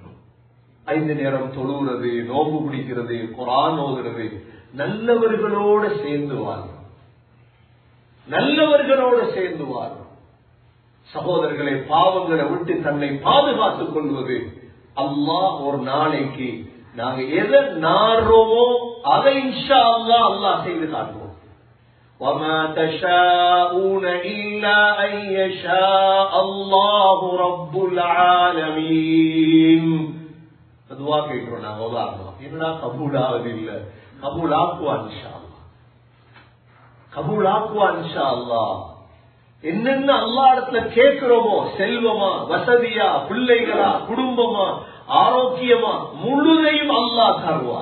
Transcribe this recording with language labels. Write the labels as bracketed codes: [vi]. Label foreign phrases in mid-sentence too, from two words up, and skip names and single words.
[ta] 5 நேரம் தொழுகிறது, நோம்பு பிடிக்கிறது, குர்ஆன் ஓதுறது, நல்லவர்களோடு சேர்ந்து வாழும். நல்லவர்களோடு சேர்ந்து வாழும். சகோதரர்களை, பாவங்களை விட்டு தன்னை பாதுகாத்துக் கொள்வது. அல்லாஹ் ஒரு நாளைக்கு நாங்க எதை நாடுறோமோ அதை [ar] إن شاء الله [ta] அல்லாஹ் செய்து காட்டுவோம். [ar] وَمَا تَشَاءُونَ إِلَّا أَن يَشَاءَ اللَّهُ رَبُّ الْعَالَمِينَ. [ta] அதுவா கேட்கிறோம் நாங்க. உதாரணம் என்னடா கபூல் ஆவது இல்ல, கபூல் ஆக்குவான் [ar] إن شاء الله, [ta] கபூல் ஆக்குவான் [ar] إن شاء الله. [ta] என்னென்ன அல்லாஹ் இடத்துல கேட்கிறோமோ, செல்வமா, வசதியா, பிள்ளைகளா, குடும்பமா, ஆரோக்கியமா, முழுதையும் அல்லாஹ் தருவார்.